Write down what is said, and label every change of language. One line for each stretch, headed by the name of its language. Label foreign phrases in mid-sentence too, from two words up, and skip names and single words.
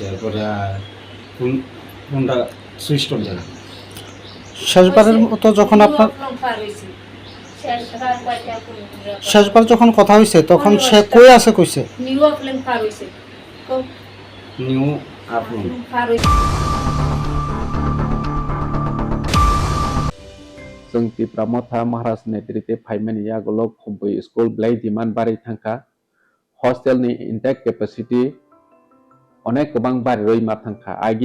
Bangla: এরপরে ফোনটা
English: switch off
Bangla: জানা। শেষবারের মতো যখন আপনার শেষবার যখন কথা হয়েছে তখন সে কই আছে কইছে
English: new upload
Bodo: जोंनि प्रमथा महाराज नेतृत्वे फाइमेन यागोलक खुबै स्कुल ब्लाई दिमान बारि थांखा हस्टेलनि
English: intake capacity
Bodo: अनेक गोबां बारि मा थांखा आगि